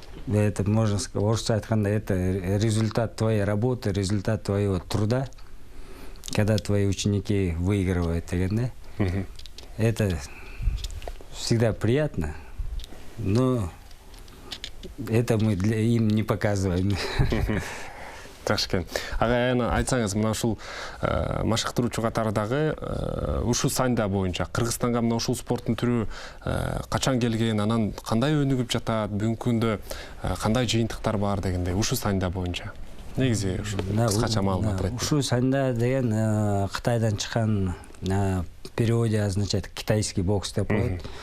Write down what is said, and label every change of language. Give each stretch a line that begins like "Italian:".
Russian: Это, можно сказать,
Kyrgyz: орусча айтканда,
Russian: это результат твоей работы, результат твоего труда, когда твои ученики выигрывают, да? Это всегда приятно, но это мы им не показываем.
Kyrgyz: Жакшы. Агай, айтсаңыз, мына ушул машыктыруучу катардагы ушул санда боюнча Кыргызстанга мына ушул спорттун түрү качан келген, анан кандай өнүгүп жатат, бүгүнкү күндө кандай жыйынтыктар бар дегендей, ушул санда боюнча. Негизи ушул кыскача маалымат айтып. Ушул санда деген Кытайдан чыккан,
Russian: переводе означает китайский бокс
Kyrgyz: деп коет.